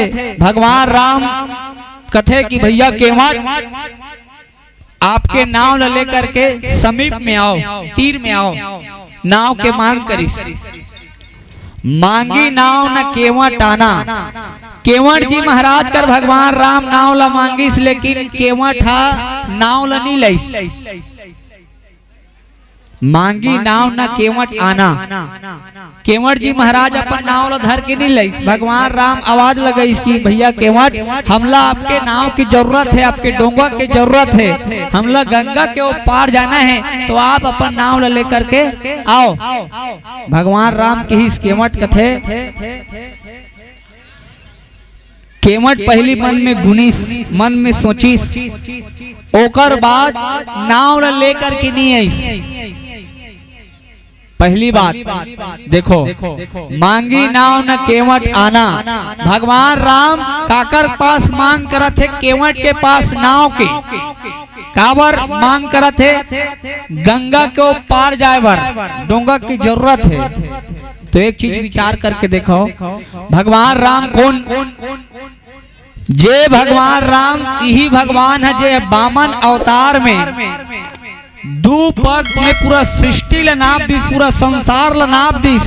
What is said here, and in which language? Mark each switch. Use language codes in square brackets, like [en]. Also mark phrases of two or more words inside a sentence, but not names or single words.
[hne] भगवान राम कथे कि भैया केवट आपके नाव ला लेकर के समीप में आओ, तीर में आओ, नाव के मांग करिस। [awa] मांगी नाव न केवट आना। [hne] केवट जी महाराज कर भगवान राम नाव ला मांगिस, लेकिन केवट हा नाव ला नहीं लईस। [awa] मांगी नाव न केवट आना। [hne] केवट जी महाराज अपन नाव ला धर के नहीं लईस। भगवान राम आवाज लगाई इसकी, भैया केवट हमला आपके नाव की जरूरत है, आपके डोंगा की जरूरत है, हमला गंगा के वो पार जाना है, तो आप अपन नाव ला लेकर के आओ। भगवान राम की इस केवट कथे। केवट पहली मन में गुनीस, मन में सोचिस, ओकर बाद नाव ला लेकर के नहीं आईस। पहली बात देखो, [awa] मांगी नाव न केवट आना। [hne] भगवान राम काकर पास मांग करत है? केवट के पास नाव के काबर मांग करत है? गंगा को पार जाए बर डोंगा की जरूरत है। तो एक चीज विचार करके देखो, भगवान राम कौन? जे भगवान राम यही भगवान है जे वामन अवतार में दो पग में पूरा सृष्टि ला नाप दिस, पूरा संसार ला नाप दिस।